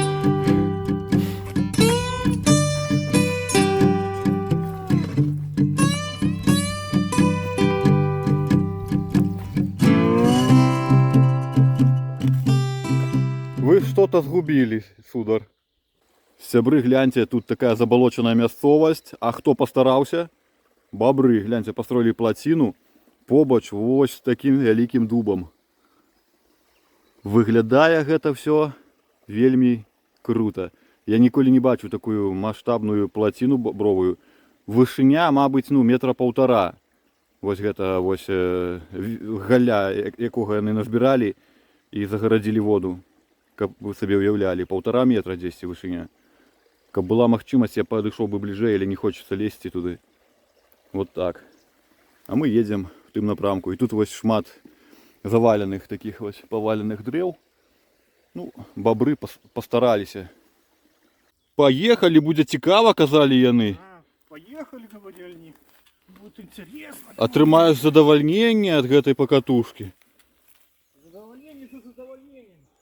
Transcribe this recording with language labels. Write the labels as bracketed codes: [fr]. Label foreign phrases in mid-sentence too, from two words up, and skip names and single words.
[ru] Вы что-то сгубили, сударь. [be] Сябры, гляньте, тут такая заболоченная мясцовасць. А хто постараўся? Бобры, [ru] гляньте, построили плотину [be] побач вось з таким вялікім дубом. Выглядае гэта все вельмі круто. Я ніколі не бачу такую масштабную [ru] плотину бобровую. [be] Вышыня, мабыць, ну, [ru] метра полтора. [be] Вось гэта вось галя, якога яны назбіралі і загарадзілі воду. Каб вы сабе уяўлялі, 1,5 метра дзесьці вышыня. Каб была магчымасць, я падышоў бы бліжэй, але [ru] не хочется [be] лезці туды. [ru] Вот так. А мы едем [be] в тым напрамку. І тут вось шмат заваленых таких вось поваленных дрэў. Ну, бобры постараліся. Поехали, будзе цікава, казалі яны. [ru] Поехали, говорили они. Будет интересно. [be] Атрымаеш задавальненне ад гэтай пакатушкі. [ru] Задовольнение, что задовольнение.